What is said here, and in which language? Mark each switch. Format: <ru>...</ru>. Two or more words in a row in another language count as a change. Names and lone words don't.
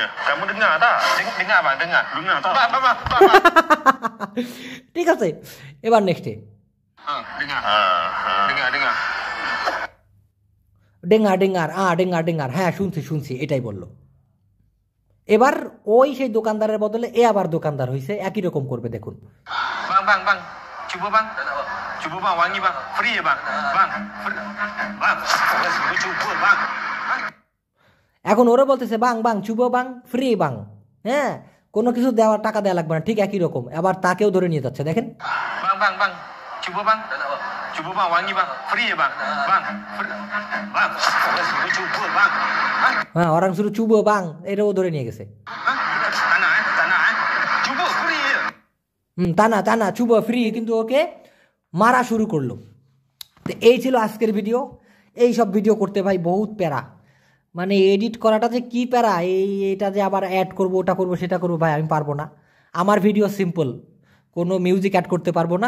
<ms>Kamu dengar tak? Dengar bang, dengar. Dengar tak? Bang.</ms> <bn>ঠিক আছে, এবার নেক্সটে</bn> <ms>Dengar. Dengar.</ms> <bn>ডেঙ্গার, হ্যাঁ শুনছি, এটাই বললো। এবার ওই সেই দোকানদারের বদলে এ আবার দোকানদার হয়েছে, একই রকম করবে। দেখুন,</bn> <ms>Bang. Cuba bang. Cuba bang, wangi bang. Free ya bang. Bang. Cuba bang.</ms> <bn>এখন ওরা বলতেছে</bn> <ms>bang cuba bang free bang,</ms> <bn>হ্যাঁ কোনো কিছু দেওয়ার টাকা দেওয়া লাগবে না, ঠিক একই রকম। আবার তাকেও ধরে নিয়ে যাচ্ছে, দেখেন।</bn> <ms>Bang. Cuba bang. Cuba bang, wangi bang. Free ya bang. Bang. Cuba bang.</ms> <bn>হ্যাঁ,</bn> <ms>orang suruh cuba bang,</ms> <bn>এটাও ধরে নিয়ে গেছে।</bn> <ms>Tanah. Cuba free ya. tanah cuba free,</ms> <bn>কিন্তু ওকে মারা শুরু করলো। তো এই ছিল আজকের ভিডিও। এই সব ভিডিও করতে ভাই বহুত প্যারা, মানে এডিট করাটা যে কি প্যারা, এটা যে আবার অ্যাড করবো, ওটা করবো, সেটা করবো, ভাই আমি পারবো না। আমার ভিডিও সিম্পল, কোনো মিউজিক অ্যাড করতে পারবো না।</bn>